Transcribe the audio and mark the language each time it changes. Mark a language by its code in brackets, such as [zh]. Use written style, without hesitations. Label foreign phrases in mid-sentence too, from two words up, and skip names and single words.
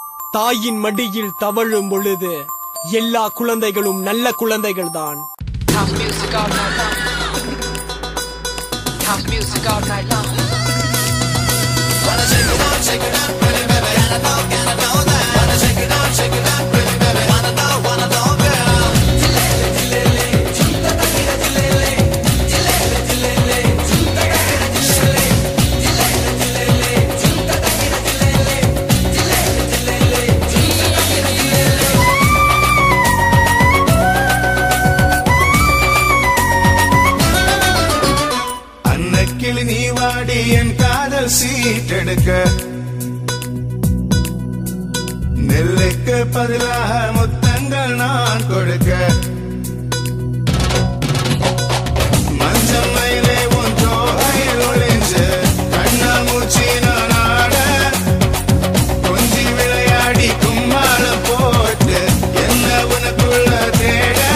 [ta] தாயின் மடியில் தவழும் பொழுது எல்லா குழந்தைகளும் நல்ல குழந்தைகள் தான். [en] House music all night long. House music all night long. Wanna shake it out, really, baby. Gotta know that. Wanna shake it out, really, baby. Wanna know, girl. Jilele, jilele, junta takira jilele. Jilele, jilele, junta takira jilele. Jilele, jilele, junta takira jilele. Jilele, jilele, junta takira jilele. [ta] அன்னக்கிளி நீ வாடி என் காதல் சீட்டெடுக்க, நெல்லுக்கு பதிலாக முத்தங்கள் நான் கொடுக்க, மஞ்சள் மயிலே உன் தோகையில் ஒளிஞ்சு கண்ணால் மூச்சி நான் ஆட, கொஞ்சி விளையாடி கும்மாளம் போட்டு என்ன உனக்குள்ள தேட.